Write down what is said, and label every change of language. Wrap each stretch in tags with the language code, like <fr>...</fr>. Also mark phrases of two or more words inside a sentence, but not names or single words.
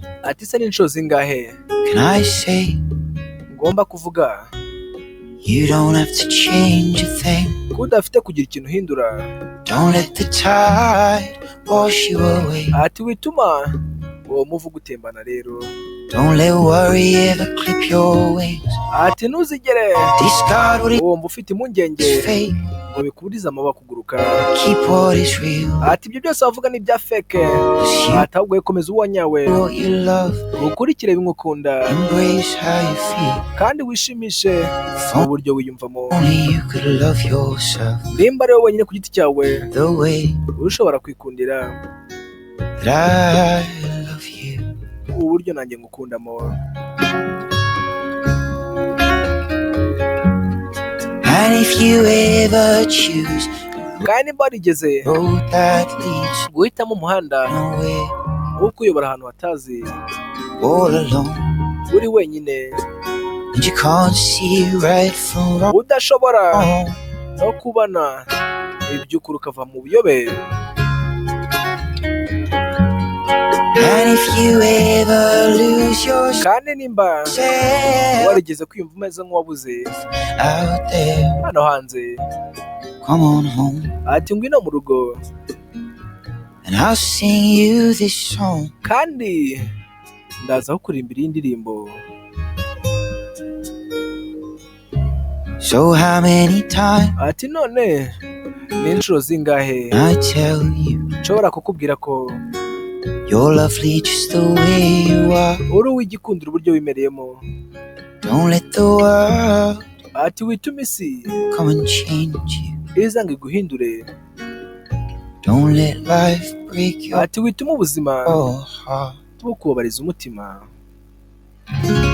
<rw>Ati se n'inshuro zingahe</rw> <en>can I say</en> <rw>ngomba kuvuga</rw> <en>you don't have to change a thing?</en> <rw>ko udafite kugira ikintu uhindura.</rw> <en>Don't let the tide wash you away.</en> <rw>Ati wituma uwo muvuga utembana rero.</rw> <en>Don't let worry ever clip your wings.</en> <rw>Ati ntuzigere</rw> <en>Discard what</en> <rw>uwo ufite impungenge</rw> <en>is fake.</en> <rw>ngo bikuburize amababa kuguruka.</rw> <en>Keep what is real.</en> <rw>Ati ibyo byose wavuga ni ibya feke. Ati ahubwo komeza uwo nyawe</rw> <en>What you love.</en> <rw>ukurikire bimukunda</rw> <en>Embrace how you feel.</en> <rw>kandi wishimishe mu buryo wiyumvamo.</rw> <en>Only you could love yourself</en> <rw>Nimba ari wowe wenyine ku giti cyawe</rw> <en>the way</en> <rw>ushobora kwikundira</rw> <en>that I love you.</en> <rw>uburyo nanjye ngukundamo.</rw> <en>And if you ever choose</en> <rw>kandi nimba warigeze</rw> <en>the road that leads</en> <rw>guhitamo umuhanda</rw> <en>nowhere,</en> <rw>wo kuyobora ahantu hatazi</rw> <en>all alone,</en> <rw>uri wenyine</rw> <en>and you can't see right from wrong,</en> <rw>udashobora no kubona iby'ukuri ukava mu buyobe.</rw> <en>and if you ever lose</en> <rw>kandi nimba</rw> <en>yourself</en> <rw>warigeze kwiyumva umeze nk'uwabuze</rw> <en>out there,</en> <rw>hano hanze,</rw> <en>come on home,</en> <rw>ati ngwino mu rugo</rw> <en>and I'll sing you this song.</en> <rw>kandi ndaza kukurimbira iyi ndirimbo.</rw> <en>So how many times</en> <rw>Ati none ni inshuro zingahe</rw> <en>I tell you</en> <rw>nshobora kukubwira ko</rw> <en>you're lovely just the way you are.</en> <rw>uri uw'igikundiro uburyo wimereyemo.</rw> <en>Don't let the world</en> <rw>Ati witume isi</rw> <en>come and change you.</en> <rw>izanga iguhindure.</rw> <en>Don't let life break your</en> <rw>Ati witume ubuzima</rw> <en>heart.</en> <rw>bukubabariza umutima.</rw>